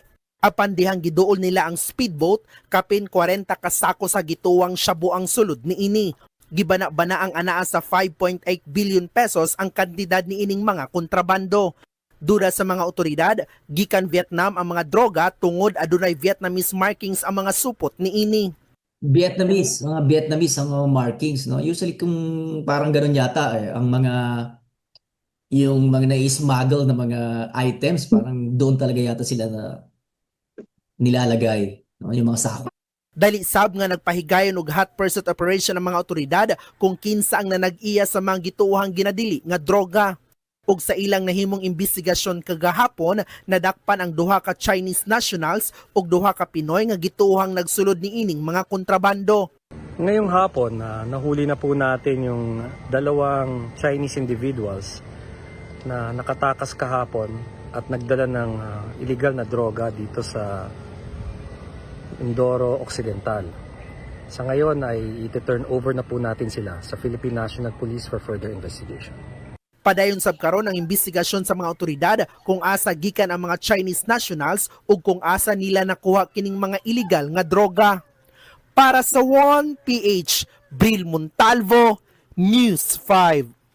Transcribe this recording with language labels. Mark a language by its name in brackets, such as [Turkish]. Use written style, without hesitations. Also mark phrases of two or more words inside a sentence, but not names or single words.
[Cebuano] Apan dihang giduol nila ang speedboat, kapin 40 ka sako sa gituwang shabu ang sulod niini. Gibana-bana ang anaa sa 5.8 billion pesos ang kantidad niining mga kontrabando. Dura sa mga otoridad, gikan Vietnam ang mga droga tungod adunay [English] Vietnamese markings [Cebuano] ang mga supot niini. [Filipino] Mga Vietnamese ang mga markings, no? Usually kung parang ganun yata ang yung mga na-smuggle na mga items, parang doon talaga yata sila na nilalagay, no? Yung mga sako. [Cebuano] Dali sab nga nagpahigayon og [English] hot pursuit operation [Cebuano] ng mga otoridad kung kinsa ang nanag-iya sa mga gituohang ginadili nga droga. Ug sa ilang nahimong imbestigasyon kagahapon, nadakpan ang duha ka [English] Chinese nationals [Cebuano] ug duha ka Pinoy nga gituohang nagsulod niining mga kontrabando. [Filipino] Ngayong hapon, nahuli na po natin yung dalawang [English] Chinese individuals [Filipino] na nakatakas kahapon at nagdala ng illegal na droga dito sa Mindoro Occidental. Sa ngayon ay iti-turn over na po natin sila sa Philippine National Police [English] for further investigation. [Cebuano] Padayon sab karon ang imbestigasyon sa mga otoridad kung asa gikan ang mga [English] Chinese nationals [Cebuano] ug kung asa nila nakuha kining mga illegal nga droga. Para sa 1PH, Bril Montalvo, News 5.